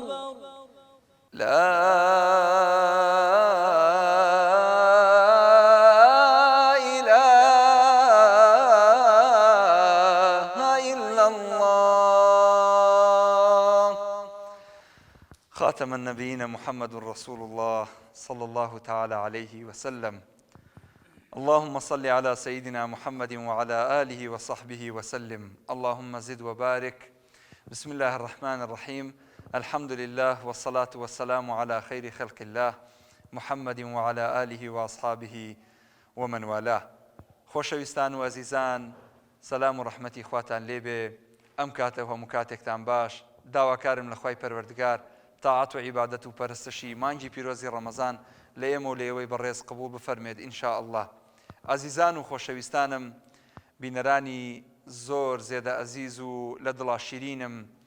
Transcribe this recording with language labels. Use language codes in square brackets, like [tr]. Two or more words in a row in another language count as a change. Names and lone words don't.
[ar] لا إله إلا الله خاتم النبيين محمد رسول الله صلى الله تعالى عليه وسلم اللهم صل على سيدنا محمد وعلى آله وصحبه وسلم اللهم زد وبارك بسم الله الرحمن الرحيم الحمد لله والصلاة والسلام على خير خلق الله محمد وعلى آله وأصحابه ومن والاه [ckb] خۆشەویستان و ئەزیزان سەلام و ڕەحمەتی خواتان لێبێ ئەم کاتەوە هەموو کاتێکتان باش داواکارم لە خوای پەروەردگار تاعات و عیبادەت و پەرستشی مانگی پیرۆزی ڕەمەزان لە ئێمە و لە ئێوەی بەڕێز قبوڵ بفەرمێت [ar] ئینشا ئەڵڵا [ckb] ئازیزان و خۆشەویستانم بینەرانی زۆر زێدە ئەزیز و لە دڵا شیرینم